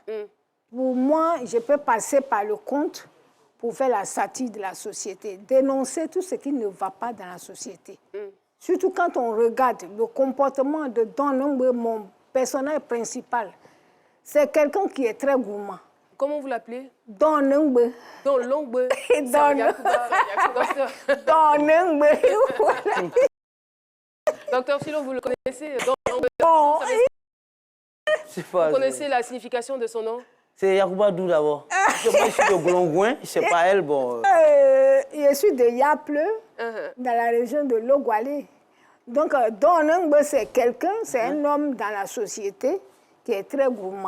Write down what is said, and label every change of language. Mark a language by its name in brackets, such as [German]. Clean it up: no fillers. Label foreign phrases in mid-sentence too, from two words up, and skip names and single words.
[French] Pour moi, je peux passer par le conte pour faire la satire de la société, dénoncer tout ce qui ne va pas dans la société. Surtout quand on regarde le comportement de Don Ngbe, mon personnage principal. C'est quelqu'un qui est très gourmand. Comment vous l'appelez? Don Ngbe. Don Longbe. Don Ngbe. Docteur Philo, vous le connaissez? Don Longbe. Bon, Vous connaissez la signification de son nom? C'est Yacouba Dou d'abord. Moi, je suis de Golongouin, je ne sais pas elle. Bon. je suis de Yaple, dans la région de Logwalé. Donc, Don Ngbe, c'est quelqu'un, c'est un homme dans la société qui est très gourmand.